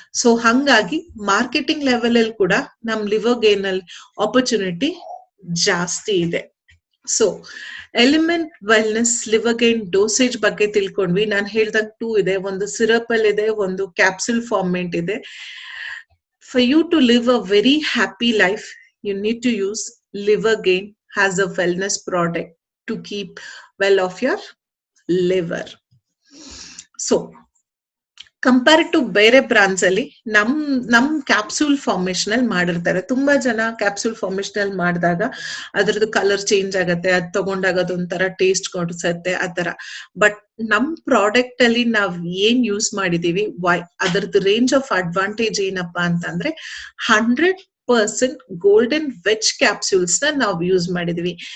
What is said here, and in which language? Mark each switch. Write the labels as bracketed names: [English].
[Kannada] So ಹಂಗಾಗಿ marketing level ಅಲ್ಲಿ ಕೂಡ ನಮ್ ಲಿವೋಗೇನ್ ಅಲ್ಲಿ ಆಪರ್ಚುನಿಟಿ ಜಾಸ್ತಿ ಇದೆ. ಸೊ ಎಲಿಮೆಂಟ್ ವೆಲ್ನೆಸ್ ಲಿವೋಗೇನ್ ಡೋಸೇಜ್ ಬಗ್ಗೆ ತಿಳ್ಕೊಂಡ್ವಿ. ನಾನು ಹೇಳ್ದಂಗ್ 2 ಇದೆ, ಒಂದು ಸಿರಪ್ ಅಲ್ಲಿ ಇದೆ, ಒಂದು ಕ್ಯಾಪ್ಸೂಲ್ ಫಾರ್ಮೆಂಟ್ ಇದೆ. [English] For you to live a very happy life, you need to use Livergain as a wellness product to keep well of your liver. [Kannada] So compare to ಬೇರೆ ಬ್ರಾಂಡ್ಸ್ ಅಲ್ಲಿ ನಮ್ ಕ್ಯಾಪ್ಸೂಲ್ ಫಾರ್ಮೇಶನ್ ಅಲ್ಲಿ ಮಾಡಿರ್ತಾರೆ. ತುಂಬಾ ಜನ ಕ್ಯಾಪ್ಸೂಲ್ ಫಾರ್ಮೇಶನ್ ಅಲ್ಲಿ ಮಾಡಿದಾಗ ಅದ್ರದ್ದು ಕಲರ್ ಚೇಂಜ್ ಆಗತ್ತೆ, ಅದ್ ತಗೊಂಡಾಗ ಅದೊಂಥರ ಟೇಸ್ಟ್ ಕೊಡ್ಸತ್ತೆ, ಆತರ. ಬಟ್ ನಮ್ ಪ್ರಾಡಕ್ಟ್ ಅಲ್ಲಿ ನಾವ್ ಏನ್ ಯೂಸ್ ಮಾಡಿದೀವಿ, ಅದರದ್ದು ರೇಂಜ್ ಆಫ್ ಅಡ್ವಾಂಟೇಜ್ ಏನಪ್ಪಾ ಅಂತಂದ್ರೆ 100% ಗೋಲ್ಡನ್ ವೆಜ್ ಕ್ಯಾಪ್ಸೂಲ್ಸ್ ನ ನಾವು ಯೂಸ್ ಮಾಡಿದೀವಿ.